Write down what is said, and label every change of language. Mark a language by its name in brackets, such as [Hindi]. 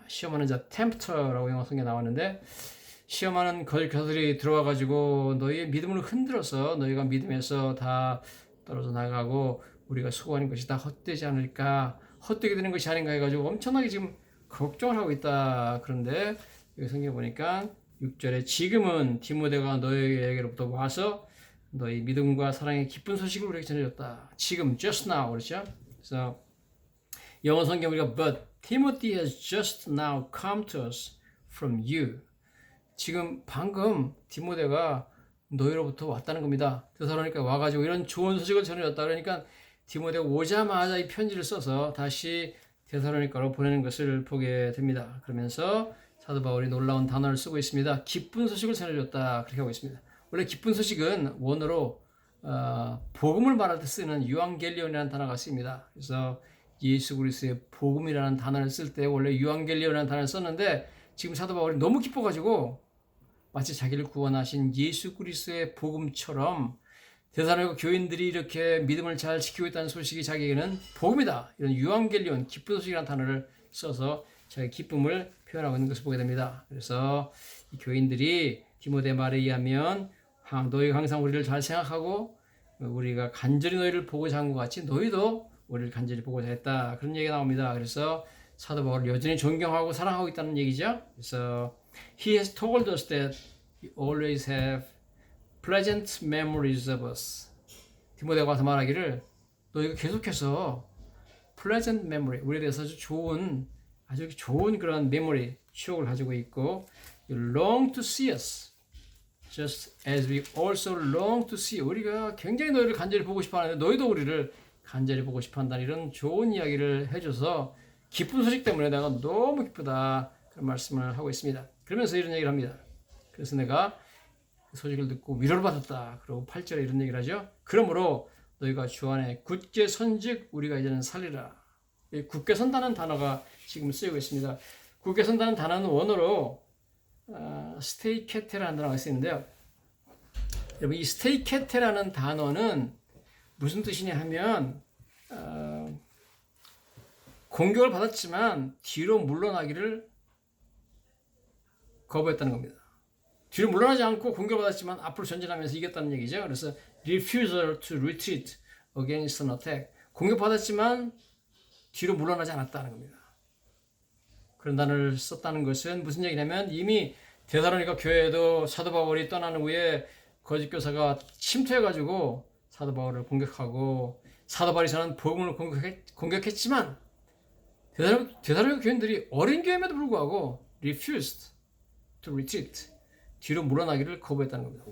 [Korean] 시험하는 자, tempter라고 영어 성경에 나왔는데, 시험하는 거짓 교사들이 들어와가지고 너희의 믿음을 흔들어서 너희가 믿음에서 다 떨어져 나가고 우리가 수고하는 것이 다 헛되지 않을까, 헛되게 되는 것이 아닌가 해가지고 엄청나게 지금 걱정을 하고 있다. 그런데 여기 성경 보니까 6절에 지금은 디모데가 너희에게로부터 와서 너희 믿음과 사랑의 기쁜 소식을 우리에게 전해줬다. 지금, just now, 그렇죠? 그래서 영어 성경 우리가 [English] But Timothy has just now come to us from you. [Korean] 지금 방금 디모데가 너희로부터 왔다는 겁니다. 데살로니가 와가지고 이런 좋은 소식을 전해줬다. 그러니까 디모데가 오자마자 이 편지를 써서 다시 데살로니가로 보내는 것을 보게 됩니다. 그러면서 사도 바울이 놀라운 단어를 쓰고 있습니다. 기쁜 소식을 전해줬다, 그렇게 하고 있습니다. 원래 기쁜 소식은 원어로 복음을 말할 때 쓰는 유앙겔리온이라는 단어가 쓰입니다. 그래서 예수 그리스도의 복음이라는 단어를 쓸 때 원래 유앙겔리온이라는 단어를 썼는데, 지금 사도 바울이 너무 기뻐가지고 마치 자기를 구원하신 예수 그리스도의 복음처럼 데살로니가 교인들이 이렇게 믿음을 잘 지키고 있다는 소식이 자기에게는 복음이다, 이런 유앙겔리온, 기쁜 소식이라는 단어를 써서 자기 기쁨을 표현하고 있는 것을 보게 됩니다. 그래서 이 교인들이 디모데 말에 의하면 너희가 항상 우리를 잘 생각하고 우리가 간절히 너희를 보고자 한 것 같이 너희도 우리를 간절히 보고자 했다, 그런 얘기가 나옵니다. 그래서 사도 바울을 여전히 존경하고 사랑하고 있다는 얘기죠. [English] 그래서 He has told us that we always have pleasant memories of us. [Korean] 디모데가 와서 말하기를 너희가 계속해서 pleasant memory, 우리에 대해서 아주 좋은 그런 메모리, 추억을 가지고 있고 [English] You long to see us just as we also long to see you. [Korean] 우리가 굉장히 너희를 간절히 보고 싶어 하는데 너희도 우리를 간절히 보고 싶어 한다는 이런 좋은 이야기를 해줘서 기쁜 소식 때문에 내가 너무 기쁘다 그런 말씀을 하고 있습니다. 그러면서 이런 얘기를 합니다. 그래서 내가 그 소식을 듣고 위로를 받았다. 그리고 8절에 이런 얘기를 하죠. 그러므로 너희가 주 안에 굳게 선즉 우리가 이제는 살리라. 굳게 선다는 단어가 지금 쓰이고 있습니다. 굳게 선다는 단어는 원어로 스테이케테라는 단어가 쓰이는데요. 여러분 이 스테이케테라는 단어는 무슨 뜻이냐 하면 공격을 받았지만 뒤로 물러나기를 거부했다는 겁니다. 뒤로 물러나지 않고 공격을 받았지만 앞으로 전진하면서 이겼다는 얘기죠. [English] 그래서 refusal to retreat against an attack. [Korean] 공격받았지만 뒤로 물러나지 않았다는 겁니다. 그런 단어를 썼다는 것은 무슨 얘기냐면 이미 데살로니가 교회에도 사도 바울이 떠난 후에 거짓 교사가 침투해가지고 사도 바울을 공격하고 사도 바울이 전한 복음을 공격했지만 데살로니가 교인들이 어린 교회임에도 불구하고 [English] refused to retreat, [Korean] 뒤로 물러나기를 거부했다는 겁니다.